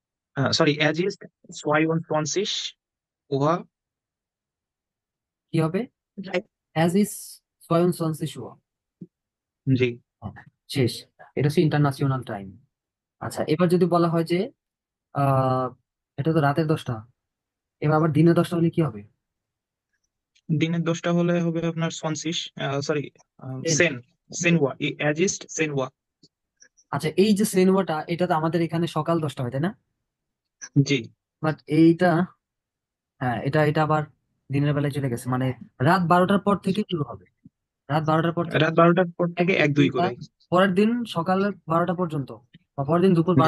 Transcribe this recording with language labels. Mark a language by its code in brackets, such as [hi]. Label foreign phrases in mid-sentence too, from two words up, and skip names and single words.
[bn] সরি, [de] es ist 22 Uhr. [bn] কি হবে? [de] Es ist 22 Uhr. [bn] জি। শেষ। এটা হচ্ছে ইন্টারন্যাশনাল টাইম। আচ্ছা, এবার যদি বলা হয় যে আহ এটা তো রাতের 10টা, এবার আবার দিনের 10টা হলে কি হবে? দিনের 10টা হলে হবে আপনার 20, সরি, 10। সেন, সেনওয়া, [de] es ist সেনওয়া। [bn] আচ্ছা, এই যে সিনেমাটা, এটা তো আমাদের এখানে সকাল 10টা হয়, তাই না? জি। বাট এইটা, হ্যাঁ, এটা এটা আবার দিনের বেলায় চলে গেছে, মানে রাত 12টার পর থেকে শুরু হবে। রাত 12টার পর থেকে রাত 12টার পর এক থেকে দুই 1 2 তিনটা, করে। পরের দিন সকাল 12টা পর্যন্ত, বা পরের দিন দুপুর